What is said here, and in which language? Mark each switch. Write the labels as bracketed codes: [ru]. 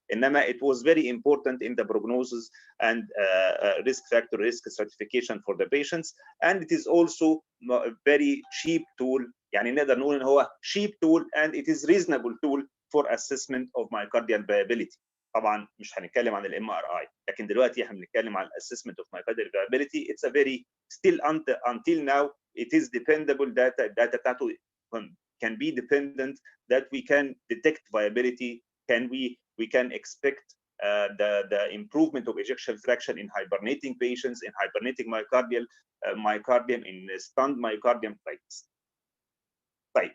[en] انما it was very important in the prognosis and risk factor, risk stratification for the patients, and it is also a very cheap tool. [ar] يعني نقدر نقول ان هو [en] cheap tool and it is reasonable tool for assessment of myocardial viability. [ar] طبعا مش هنتكلم عن الام ار اي، لكن دلوقتي احنا بنتكلم عن [en] assessment of myocardial viability. It's a very still until now it is dependable data. Data بتاعته can be dependent that we can detect viability. We can expect the improvement of ejection fraction in hibernating patients, in hibernating myocardium, in stunned myocardium like this. Right.